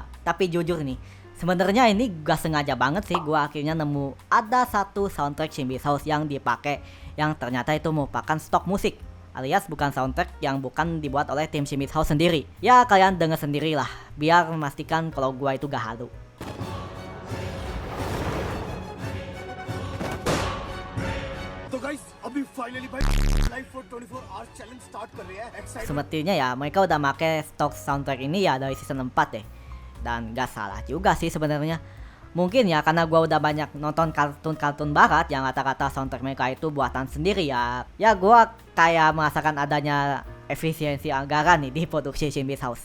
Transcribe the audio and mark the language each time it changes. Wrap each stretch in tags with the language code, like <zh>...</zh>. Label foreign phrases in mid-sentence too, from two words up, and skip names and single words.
<id>Tapi jujur nih, sebenarnya ini gak sengaja banget sih gua akhirnya nemu ada satu soundtrack Shimi's House yang dipakai yang ternyata itu merupakan stok musik, alias bukan soundtrack yang bukan dibuat oleh tim Shimi's House sendiri. Ya kalian denger sendiri lah, biar memastikan kalau gua itu gak halu.</id> <hi>तो गाइस अभी फाइनली भाई</hi> <en>live for 24 hours challenge start</en> <hi>कर रहे हैं एक्साइटेड</hi> <id>Sepertinya ya mereka udah make stok soundtrack ini ya dari season 4 deh. Dan gak salah juga sih sebenarnya. Mungkin ya karena gua udah banyak nonton kartun-kartun barat yang kata-kata soundtrack mereka itu buatan sendiri ya. Ya gua kayak merasakan adanya efisiensi anggaran nih di produksi Shimi's House.</id>